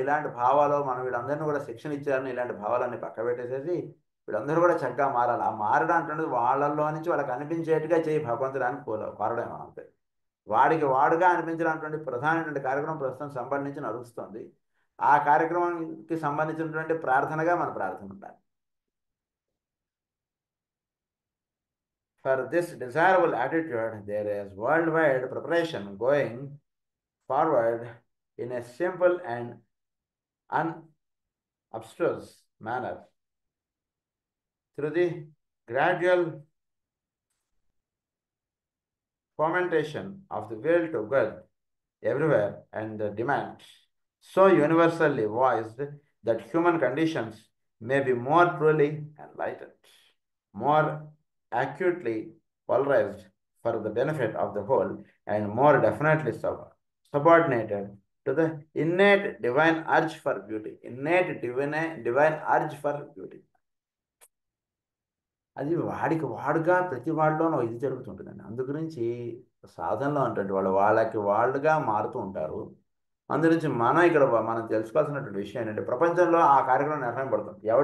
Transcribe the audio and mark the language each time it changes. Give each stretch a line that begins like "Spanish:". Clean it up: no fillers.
Telugu: ఇలాంటి భావాలు మనం వీళ్ళందరినీ కూడా శిక్షణ ఇచ్చారని ఇలాంటి భావాలన్నీ పక్క పెట్టేసేసి వీళ్ళందరూ కూడా చక్కగా మారాలి. ఆ మారడం అంటున్నది వాళ్ళల్లో నుంచి వాళ్ళకి అనిపించేట్టుగా చేయి భగవంతుడానికి కోరడం మనం అంతే. వాడికి వాడుగా అనిపించినటువంటి ప్రధానమైనటువంటి కార్యక్రమం ప్రస్తుతం సంబంధించి నడుస్తుంది. ఆ కార్యక్రమానికి సంబంధించినటువంటి ప్రార్థనగా మన ప్రార్థన ఉండాలి.
English: For this desirable attitude, there is worldwide preparation going forward in a simple and unobtrusive manner through the gradual fomentation of the will to good everywhere and the demand so universally voiced that human conditions may be more truly enlightened, more acutely polarized for the benefit of the whole, and more definitely subordinated to the innate divine urge for beauty. Innate divine urge for beauty.
Telugu: అది వాడికి వాడుగా ప్రతి వాళ్ళలోనూ ఇది జరుగుతుంటుందండి. అందు గురించి సాధనలో అంటే వాళ్ళకి వాళ్ళుగా మారుతూ ఉంటారు. అందు నుంచి మనం ఇక్కడ మనం తెలుసుకోవాల్సినటువంటి విషయం ఏంటంటే ప్రపంచంలో ఆ కార్యక్రమం నిర్ణయం పడుతుంది.